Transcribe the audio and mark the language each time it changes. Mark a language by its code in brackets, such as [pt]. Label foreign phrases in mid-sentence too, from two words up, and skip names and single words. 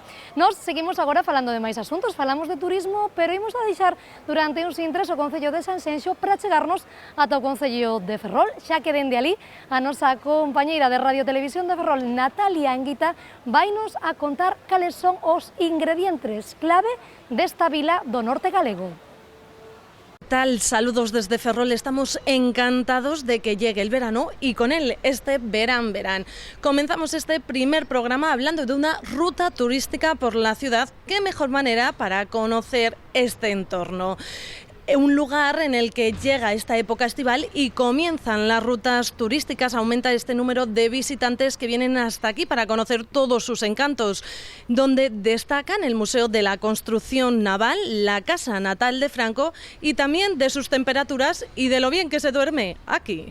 [gl] Nos seguimos agora falando de máis asuntos, falamos de turismo, pero imos a deixar durante uns intres o Concello de Sanxenxo para chegarnos ata o Concello de Ferrol, xa que dende ali a nosa compañeira de Radio Televisión de Ferrol, Natalia Anguita, vainos a contar cales son os ingredientes clave desta vila do norte galego. [es] Tal, saludos desde Ferrol, estamos encantados de que llegue el verano y con él este verán. Comenzamos este primer programa hablando de una ruta turística por la ciudad. ¿Qué mejor manera para conocer este entorno? Un lugar en el que llega esta época estival y comienzan las rutas turísticas, aumenta este número de visitantes que vienen hasta aquí para conocer todos sus encantos, donde destacan el Museo de la Construcción Naval, la casa natal de Franco y también de sus temperaturas y de lo bien que se duerme aquí.